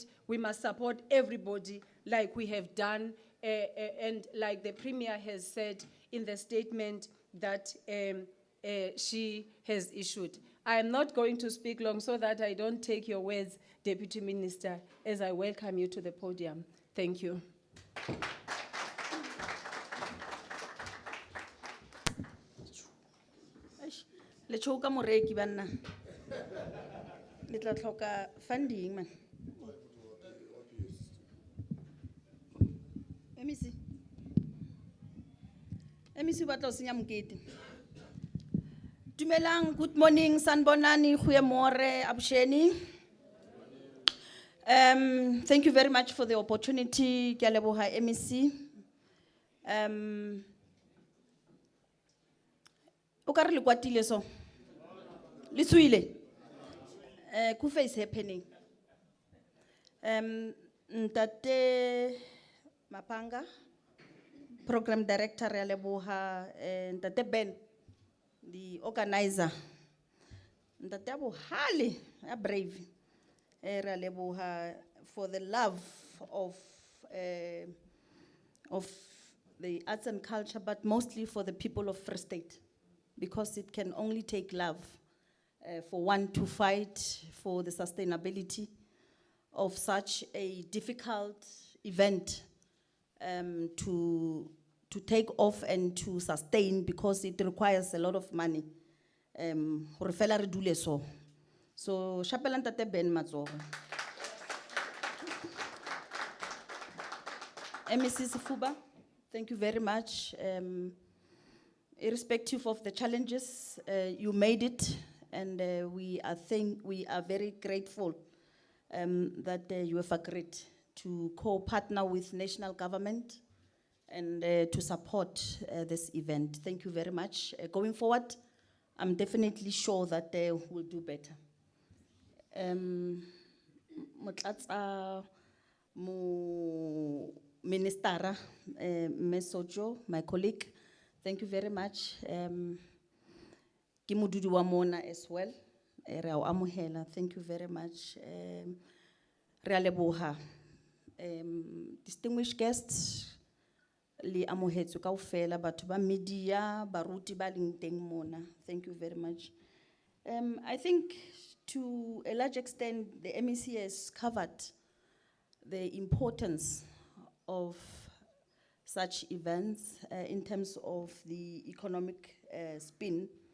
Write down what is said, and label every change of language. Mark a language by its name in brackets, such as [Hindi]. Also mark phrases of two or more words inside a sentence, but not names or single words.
[English] We must support everybody like we have done and like the Premier has said in the statement that she has issued. I am not going to speak long so that I don't take your words, Deputy Minister, as I welcome you to the podium. Thank you. [Southern Sotho] Le choka moreki banna. Le tla tlhoka funding man. MEC ba tla senya mokete. Dumelang, [English] good morning, sanbonani, goeiemôre, abusheni. Thank you very much for the opportunity, [Southern Sotho] ke a leboha MEC. O ka re le kwatile so? Le tswile? [English] KUFA is happening. [Southern Sotho] Ntate Mapanga, [English] Program Director [Southern Sotho] re a leboha, Ntate Ben, [English] the organizer. [Southern Sotho] Ntate Abuhali, a brave. Re a leboha [English] for the love of the arts and culture, but mostly for the people of Free State, because it can only take love for one to fight for the sustainability of such a difficult event to take off and to sustain, because it requires a lot of money. [Southern Sotho] Hore fela re dule so. So, Shapela Ntate Ben matsogo. [English] MEC Sifuba, thank you very much. Irrespective of the challenges, you made it, and we are very grateful that you have agreed to co-partner with national government and to support this event. Thank you very much. Going forward, I'm definitely sure that we'll do better. [Southern Sotho] Motlatsa mo [English] Minister Mesojo, my colleague, thank you very much. [Southern Sotho] Ke modudi wa mona [English] as well. [Southern Sotho] Re a o amohela. [English] Thank you very much. [Southern Sotho] Re a leboha. [English] Distinguished guests, [Southern Sotho] le amohetswe kaofela batho ba media baruti ba leng teng mona. [English] Thank you very much. I think to a large extent the MEC has covered the importance of such events in terms of the economic spin.